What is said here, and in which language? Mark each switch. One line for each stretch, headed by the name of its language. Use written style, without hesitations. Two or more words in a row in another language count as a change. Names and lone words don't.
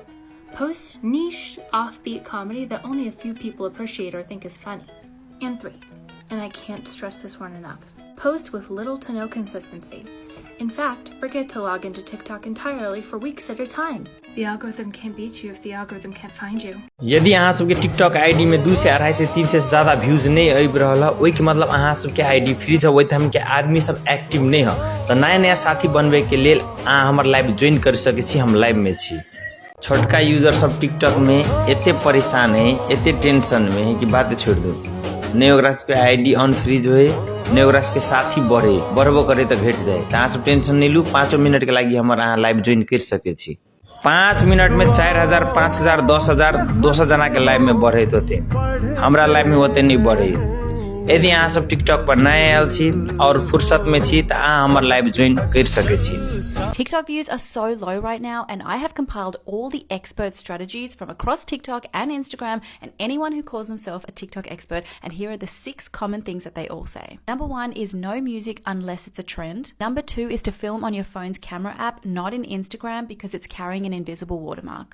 English: Post niche, offbeat comedy that only a few people appreciate or think is funny. And 3. And I can't stress this one enough. Post with little to no consistency. In fact, forget to log into TikTok entirely for weeks at a time. The algorithm can't beat you if the algorithm can't find you.
Maithili: यदि अहाँ सबके टिकटॉक आईडी में 200 250 300 से ज्यादा व्यूज नहीं आबि रहल ओइ के मतलब अहाँ सबके
English: ID free
Maithili: छ ओइ त हम के आदमी सब एक्टिव नहीं ह त नया नया साथी बनबे के लेल अहाँ हमर
English: live join
Maithili: कर सकै छी हम लाइव में छी छोटका यूजर सब टिकटॉक में एते परेशान है एते टेंशन में है कि बात छोड़ दो नहीं ओकरा के
English: ID unfreeze
Maithili: होए नहीं ओकरा के साथी बढ़बो करे त घट जाए त अहाँ सब टेंशन नहीं लू 5 मिनट के लागि हमर अहाँ
English: live join
Maithili: कर सकै छी 5 मिनट में 4000 5000 10000 200 जना के लाइव में बढ़े होते हमरा लाइव में होते नहीं बढ़े यदि अहाँ सब टिकटॉक पर नया आयल छी और फुर्सत में छी त अहाँ हमर
English: live join
Maithili: कर सकै छी
English: TikTok views are so low right now, and I have compiled all the expert strategies from across TikTok and Instagram and anyone who calls themselves a TikTok expert, and here are the 6 common things that they all say. Number 1 is no music unless it's a trend. Number 2 is to film on your phone's camera app, not in Instagram because it's carrying an invisible watermark.